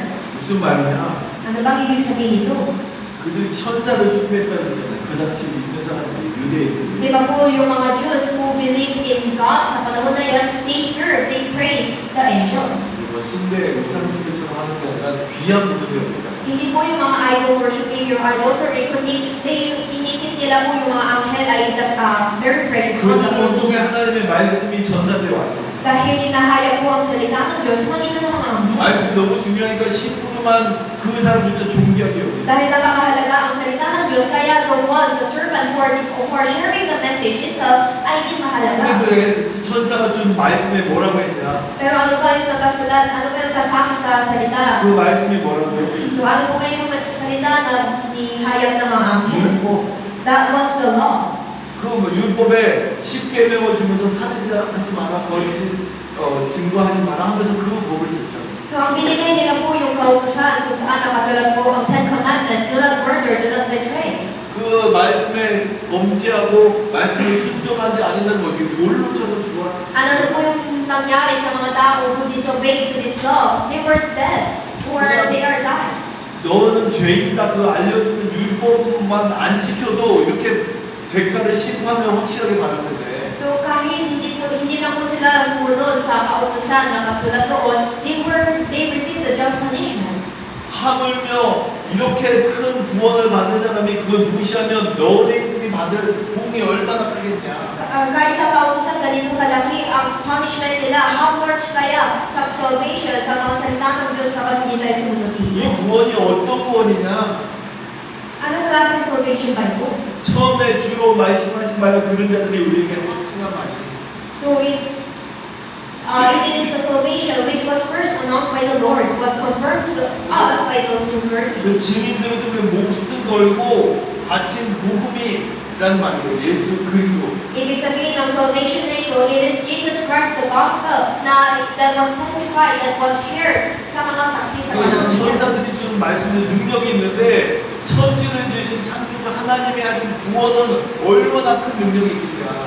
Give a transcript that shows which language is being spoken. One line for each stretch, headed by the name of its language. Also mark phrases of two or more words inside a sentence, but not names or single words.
Korean: 무슨 말이냐?
Filipino: Ano bang ibig sabihin nito?
Korean: 그들이 천사를 숭배했다는 거잖아요. 그 당시 믿는 사람들이 유대인들이.
Filipino: Di ba po yung mga Jews
English: who believe in God
Filipino: sa panahon na yan,
English: they praise the angels.
Korean: 그리고 숭배, 우상 숭배처럼 하는 게 아니라 귀한 부분이었다.
Filipino: Hindi po yung mga idol worshiping, yung idolatry, kundi inisip nila po yung mga anghel ay
English: very precious.
Korean: 그 구원 통해 하나님의 말씀이 전달되어 왔습니다.
Filipino: Dahil hinahayag po ang salita ng Diyos, manitan ng mga anghel.
Korean: 말씀 너무 중요하니까 10%만 그 사람들도 존귀하게 여기고
Filipino: Dahil napakahalaga ang salita ng Diyos, kaya
English: the one, the servant who are sharing the message itself
Filipino: ay hindi mahalaga.
Korean: 근데 그 천사가 준 말씀에 뭐라고 했냐?
Filipino: Pero ano ba yung nakasulat, ano ba yung kasama sa salita?
Korean: 그 말씀이 뭐라고
Filipino: So
Korean: 했냐?
Filipino: ano po ba yung salita na nihayag ng mga anghel?
Korean: 묻고
English: That was the law.
Korean: 그 뭐 율법에 10계명을 주면서 살인하지 마라, 거짓 증거하지 마라 하면서 그 법을 줬잖아요.
Filipino: So ang binigay nila po yung kautusan kung saan nakasulat po ang Ten Commandments,
English: do not murder, do not betray.
Korean: 그 말씀에 범죄하고 말씀에 순종하지 않는 사람은 어떻게 돌로 쳐서 죽어라.
Filipino: Ano po yung nangyari sa mga tao
English: who disobeyed to this law? They were dead, or they are died.
Korean: 너는 죄인다 그 알려주는 율법만 안 지켜도 이렇게 대가를 심판을 확실하게 받았는데
Filipino: So kahit hindi na po sila sumunod sa kautusan na nakasulat doon,
English: they received the just punishment.
Korean: 하물며 이렇게 큰 구원을 받은 사람이 그걸 무시하면 너희들이 받을 공이 얼마나 크겠냐.
Filipino: Kahit sa kautusan ganito kalaki ang punishment nila,
English: how much
Filipino: kaya sa salvation sa mga salita ng Diyos kapag hindi tayo sumunod
Korean: 이
Filipino: dito?
Korean: 구원이 어떤 구원이냐?
Filipino: Anong klaseng salvation ba ito?
Korean: 처음에 주로 말씀하신 말을 들은 자들이 우리에게 확증한 말이에요.
English: So it is the salvation which was first announced by the Lord, was confirmed to us by those who heard it.
Korean: 그 증인들을 통해 목숨 걸고 바친 복음이란 말이에요. 예수 그리스도.
Filipino: Ibig sabihin ng salvation na ito,
English: it is Jesus Christ, the gospel, that was testified, that was shared
Filipino: sa mga saksi sa panahon niya.
Korean: 천사들이 주는 말씀에 능력이 있는데 천지를 지으신 창조주 하나님이 하신 구원은 얼마나 큰 능력이 있겠냐.